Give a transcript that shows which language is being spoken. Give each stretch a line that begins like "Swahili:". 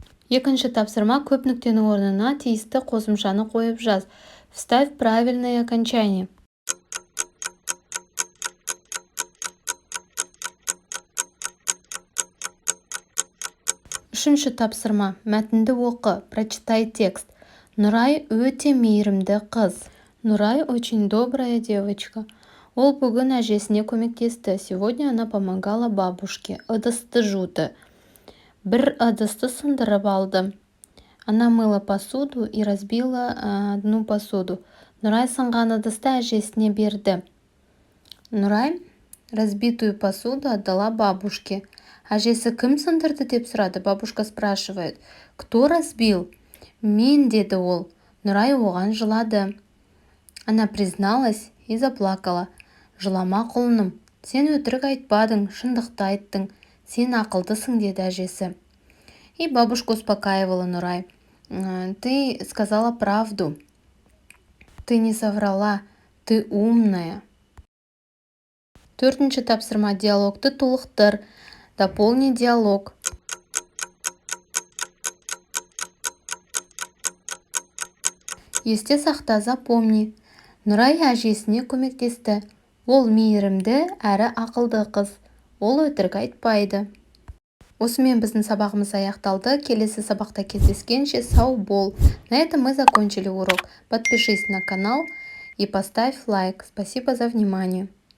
Kazakh: Екінші тапсырма, көп нүктенің орнына тиісті қосымшаны қойып жаз.
Russian: Вставь правильное окончание.
Kazakh: Үшінші тапсырма, мәтінді оқы.
Russian: Прочитай текст.
Kazakh: Нұрай өте мейірімді қыз.
Russian: Нұрай очень добрая девочка.
Kazakh: Ол бүгін әжесіне көмектесті.
Russian: Сегодня она помогала бабушке.
Kazakh: Ыдысты жуды. Бір ыдысты сындырып алды.
Russian: Она мыла посуду и разбила одну посуду.
Kazakh: Нұрай сынған ыдысты әжесіне берді.
Russian: Нұрай разбитую посуду отдала бабушке.
Kazakh: Әжесі кім сындырды деп сұрады.
Russian: Бабушка спрашивает. Кто разбил?
Kazakh: Мен, деді ол. Нұрай оған жылады.
Russian: Она призналась и заплакала.
Kazakh: Жылама құлыным, сен өтірік айтпадың, шындықты айттың. Сен ақылдысың, деді әжесі.
Russian: И бабушка успокаивала Нұрай. Ты сказала правду. Ты не соврала. Ты умная.
Kazakh: Төртінші тапсырма, диалогты толықтыр.
Russian: Дополни диалог.
Kazakh: Есте сақта, запомни. Нұрай әжесіне көмектесті. Ол мейірімді әрі ақылды қыз. Ол өтірік айтпайды. Осымен біздің сабағымыз аяқталды. Келесі сабақта кездескенше сау бол.
Russian: На этом мы закончили урок. Подпишись на канал и поставь лайк. Спасибо за внимание.